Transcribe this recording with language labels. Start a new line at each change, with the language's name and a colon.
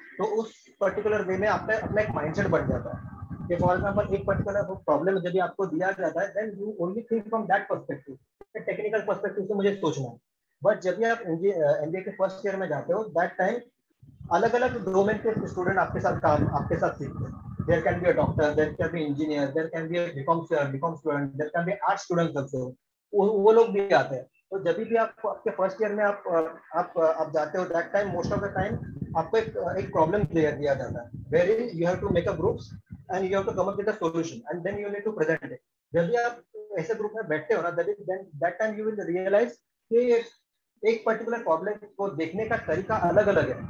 Hindi: तो उस particular way में आपका अपना एक माइंडसेट बन जाता है कि फॉर एग्जांपल एक पर्टिकुलर प्रॉब्लम जब आपको दिया जाता है
English: then you only think from that perspective,
Hindi: technical perspective से मुझे सोचना है। बट जब भी आप एमबीए के फर्स्ट ईयर में जाते हो दैट टाइम अलग अलग डोमेन के स्टूडेंट आपके साथ सीखते हैं।
English: There can be a doctor, there can be engineer, there can be a BCom student, there can be art students also.
Hindi: वो लोग भी आते हैं। तो जब भी आप आपके फर्स्ट ईयर में आप जाते हो
English: that time most of the time
Hindi: आपको एक प्रॉब्लम क्लियर दिया जाता है
English: Where you have to make a groups and you have to come up with a solution and then you need to present it.
Hindi: जब भी आप ऐसे group में बैठते हो ना that time
English: you will realize
Hindi: कि एक पर्टिकुलर प्रॉब्लम को देखने का तरीका अलग अलग है।